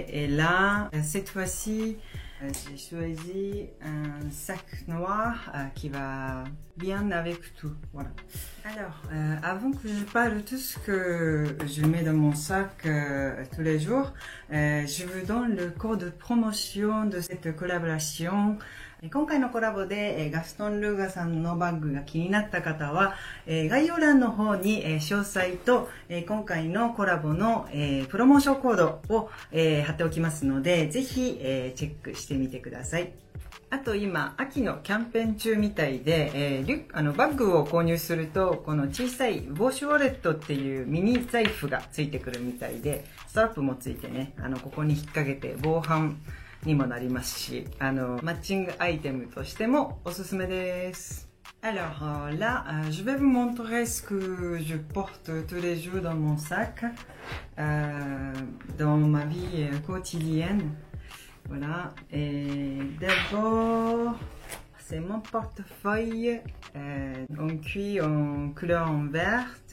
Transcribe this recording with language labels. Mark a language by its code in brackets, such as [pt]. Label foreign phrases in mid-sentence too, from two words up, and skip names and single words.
[fr] Et là, cette fois-ci, j'ai choisi un sac noir qui va bien avec tout. Voilà. Alors, avant que je parle de tout ce que je mets dans mon sac tous les jours, je vous donne le code de promotion de cette collaboration. [ja] 今回のコラボでガストン・ルーガさんのバッグが気になった方は概要欄の方に詳細と今回のコラボのプロモーションコードを貼っておきますので、ぜひチェックしてみてください。あと今、秋のキャンペーン中みたいで、バッグを購入すると、この小さいウォッシュウォレットっていうミニ財布がついてくるみたいで、ストラップもついてね、ここに引っ掛けて防犯にもなりますし、マッチングアイテムとしてもおすすめです。 [fr] Alors là, je vais vous montrer ce que je porte tous les jours dans mon sac, dans ma vie quotidienne. Voilà. Et d'abord, c'est mon portefeuille en cuir en couleur en verte.